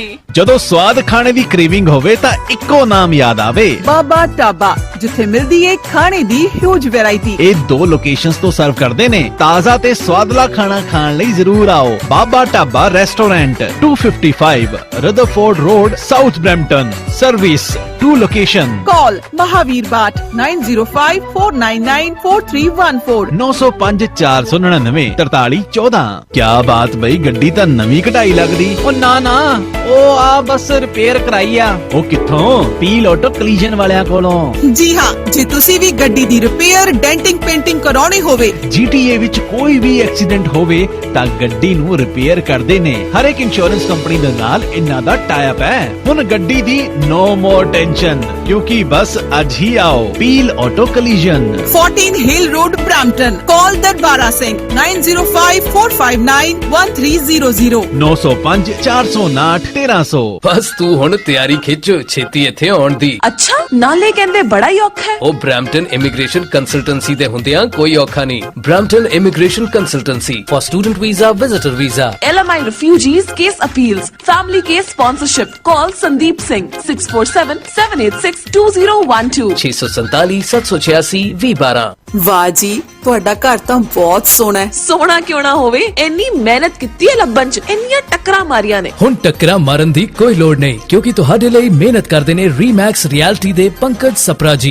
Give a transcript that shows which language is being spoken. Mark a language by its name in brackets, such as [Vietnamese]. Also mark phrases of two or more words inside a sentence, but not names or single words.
[Punjabi] ਜਦੋਂ ਸਵਾਦ ਖਾਣੇ ਦੀ ਕ੍ਰੇਵਿੰਗ ਹੋਵੇ ਤਾਂ ਇੱਕੋ ਨਾਮ ਯਾਦ ਆਵੇ, ਬਾਬਾ ਢਾਬਾ, ਜਿੱਥੇ ਮਿਲਦੀ ਏ ਖਾਣੇ ਦੀ [English] huge variety. [Punjabi] ਇਹ 2 ਲੋਕੇਸ਼ਨਸ ਤੋਂ ਸਰਵ ਕਰਦੇ ਨੇ। ਤਾਜ਼ਾ ਤੇ ਸਵਾਦਲਾ ਖਾਣਾ ਖਾਣ ਲਈ ਜ਼ਰੂਰ ਆਓ। ਬਾਬਾ ਢਾਬਾ ਰੈਸਟੋਰੈਂਟ, 255 ਰਦਰਫੋਰਡ Bedford Road, South Brampton. [English] Service 2 location. Call Mahavir Bhat 9054994314. [Punjabi] 905 499 4314। [Hindi] क्या बात [Punjabi] बई, गड्डी ਤਾਂ ਨਵੀਂ ਕਢਾਈ ਲੱਗਦੀ। ਉਹ ਨਾ ਉਹ ਆ ਬਸ ਰਿਪੇਅਰ ਕਰਾਈ ਆ। ਉਹ ਕਿੱਥੋਂ? ਪੀਲ ਆਟੋ ਕਲੀਜਨ ਵਾਲਿਆਂ ਕੋਲੋਂ। ਜੀ ਹਾਂ, ਜੇ ਤੁਸੀਂ ਵੀ ਗੱਡੀ ਦੀ ਰਿਪੇਅਰ, ਡੈਂਟਿੰਗ, ਪੇਂਟਿੰਗ ਕਰਾਉਣੀ ਹੋਵੇ, GTA ਵਿੱਚ ਕੋਈ ਵੀ ਐਕਸੀਡੈਂਟ ਹੋਵੇ ਤਾਂ ਗੱਡੀ ਨੂੰ ਰਿਪੇਅਰ ਕਰਦੇ ਨੇ। ਹਰ ਇੱਕ ਇੰਸ਼ੋਰੈਂਸ ਕੰਪਨੀ ਦੇ ਨਾਲ ਇਹਨਾਂ ਦਾ [English] tie up [Punjabi] ਹੈ। ਹੁਣ ਗੱਡੀ ਦੀ [English] no more tension, [Punjabi] ਕਿਉਂਕਿ ਬਸ ਅੱਜ ਹੀ ਆਓ ਪੀਲ ਆਟੋ ਕਲੀਜਨ, [English] 14 Hill Road, Brampton. Call Darbara Singh 9054591300. 905 459 1300। [Punjabi] ਬਸ ਤੂੰ ਹੁਣ ਤਿਆਰੀ ਖਿੱਚ, ਛੇਤੀ ਇੱਥੇ ਆਉਣ ਦੀ। ਅੱਛਾ, ਨਾਲੇ ਕਹਿੰਦੇ ਬੜਾ ਹੀ ਔਖਾ ਹੈ। ਉਹ ਬ੍ਰੈਂਪਟਨ ਇਮੀਗ੍ਰੇਸ਼ਨ ਕੰਸਲਟੈਂਸੀ ਦੇ ਹੁੰਦਿਆਂ ਕੋਈ ਔਖਾ ਨਹੀਂ। [English] Brampton Immigration Consultancy for student visa, visitor visa, LMI refugees case appeals, family case sponsorship. Call Sandeep Singh 6477862012 647 786 2012। [Punjabi] ਵਾਹ ਜੀ, ਤੁਹਾਡਾ ਘਰ ਤਾਂ ਬਹੁਤ ਸੋਹਣਾ ਹੈ। ਸੋਹਣਾ ਕਿਉਂ ਨਾ ਹੋਵੇ, ਇੰਨੀ ਮਿਹਨਤ ਕੀਤੀ ਹੈ ਲੱਭਣ ਚ, ਇੰਨੀਆਂ ਟੱਕਰਾਂ ਮਾਰੀਆਂ ਨੇ। ਹੁਣ ਟੱਕਰਾਂ ਮਾਰਨ ਦੀ ਕੋਈ ਲੋੜ ਨਹੀਂ, ਕਿਉਂਕਿ ਤੁਹਾਡੇ ਲਈ ਮਿਹਨਤ ਕਰਦੇ ਨੇ ਰੀਮੈਕਸ ਰਿਐਲਿਟੀ ਦੇ ਪੰਕਜ ਸਪਰਾ ਜੀ।